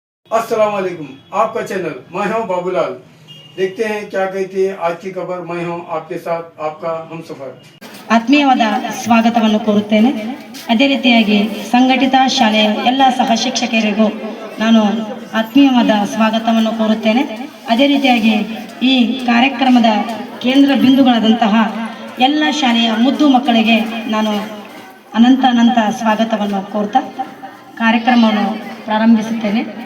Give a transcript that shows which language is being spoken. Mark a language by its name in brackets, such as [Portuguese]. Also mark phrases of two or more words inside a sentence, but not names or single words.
[Arabic] السلام عليكم. [Hindi] आपका चैनल मैं हूं बाबूलाल। देखते हैं क्या कहती है आज की खबर। मैं हूं आपके साथ आपका हमसफर। [Kannada] ಆತ್ಮೀಯವಾದ ಸ್ವಾಗತವನ್ನು ಕೋರುತ್ತೇನೆ. ಅದೇ ರೀತಿಯಾಗಿ ಸಂಘಟಿತ ಶಾಲೆಯ ಎಲ್ಲ ಸಹ ಶಿಕ್ಷಕರಿಗೂ ನಾನು ಆತ್ಮೀಯವಾದ ಸ್ವಾಗತವನ್ನು ಕೋರುತ್ತೇನೆ. ಅದೇ ರೀತಿಯಾಗಿ ಈ ಕಾರ್ಯಕ್ರಮದ ಕೇಂದ್ರ ಬಿಂದುಗಳಾದಂತಹ ಎಲ್ಲ ಶಾಲೆಯ ಮುದ್ದು ಮಕ್ಕಳಿಗೆ ನಾನು ಅನಂತ ಸ್ವಾಗತವನ್ನು ಕೋರ್ತಾ ಕಾರ್ಯಕ್ರಮವನ್ನು ಪ್ರಾರಂಭಿಸುತ್ತೇನೆ.